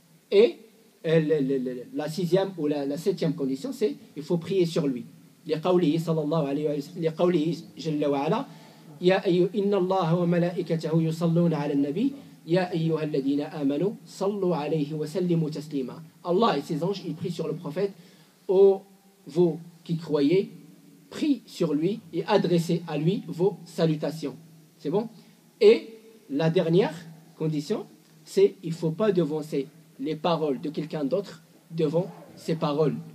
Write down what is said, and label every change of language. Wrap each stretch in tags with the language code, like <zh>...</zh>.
<fr>Et la sixième ou la septième condition, c'est il faut prier sur lui.</fr> <ar>لقوله صلى الله عليه وسلم لقوله جل وعلا إن الله وملائكته يصلون على النبي يا أيها الذين آمنوا صلوا عليه وسلموا تسليما.</ar> <fr>Allah et ses anges, ils prient sur le prophète. Ô vous qui croyez, priez sur lui et adressez à lui vos salutations. C'est bon? Et la dernière condition, c'est il ne faut pas devancer les paroles de quelqu'un d'autre devant ses paroles.</fr>